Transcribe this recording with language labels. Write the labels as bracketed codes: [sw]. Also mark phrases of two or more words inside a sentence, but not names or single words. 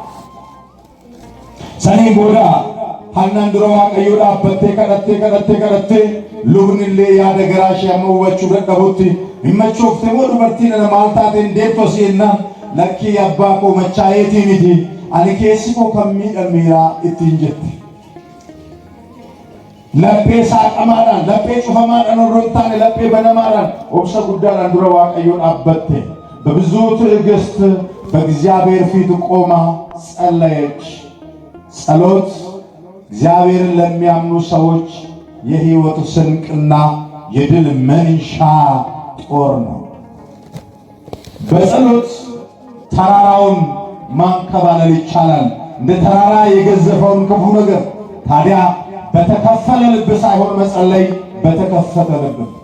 [om] Sanii booda Hannaan dura Waaqayyoo dhaabbattee kadhattee lubni illee yaada garaa ishee amma hubachuu dadhabutti himmachoofte moo dubartiin ana maal taateen deemtu asii jennaan lakkii abbaa koo machaayeetii miti ani keessi koo kan miidhameera ittiin jette. Laphee saaqamaadhaan laphee cufamaadhaan warroon taane laphee banamaadhaan obsa guddaadhaan dura Waaqayyoo dhaabbatte [am] በብዙ ትዕግስት በእግዚአብሔር ፊት ቆማ ጸለየች። ጸሎት እግዚአብሔርን ለሚያምኑ ሰዎች የሕይወት ስንቅና የድል መንሻ ጦር ነው። በጸሎት ተራራውን ማንከባለል ይቻላል፣ እንደ ተራራ የገዘፈውን ክፉ ነገር። ታዲያ በተከፈለ ልብ ሳይሆን መጸለይ በተከፈተ ልብ።